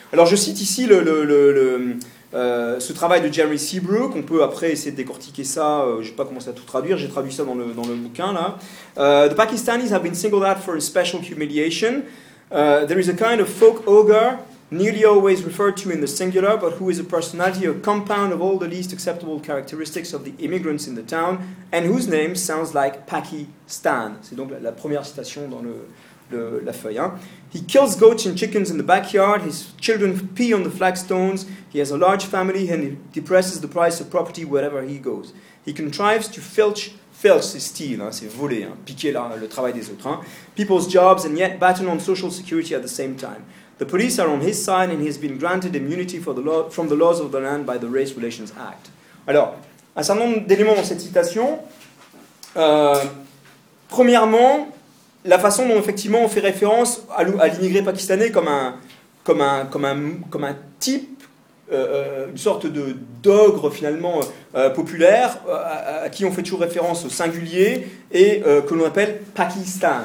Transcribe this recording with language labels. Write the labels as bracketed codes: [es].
[fr] Alors je cite ici ce travail de Jeremy Seabrook, on peut après essayer de décortiquer ça, je n'ai pas commencé à tout traduire, j'ai traduit ça dans le bouquin là. [en] « The Pakistanis have been singled out for a special humiliation. There is a kind of folk ogre, nearly always referred to in the singular, but who is a personality, a compound of all the least acceptable characteristics of the immigrants in the town, and whose name sounds like Pakistan. » [fr] C'est donc la première citation dans la feuille. Hein. [en] He kills goats and chickens in the backyard. His children pee on the flagstones. He has a large family and he depresses the price of property wherever he goes. He contrives to filch, [fr] c'est steal, hein, c'est voler, hein, piquer là, le travail des autres. Hein. [en] People's jobs and yet batten on social security at the same time. The police are on his side and he has been granted immunity from the laws of the land by the Race Relations Act. [fr] Alors, un certain nombre d'éléments dans cette citation. Premièrement, la façon dont effectivement on fait référence à l'immigré pakistanais comme un type, une sorte de d'ogre finalement populaire à qui on fait toujours référence au singulier et que l'on appelle Pakistan.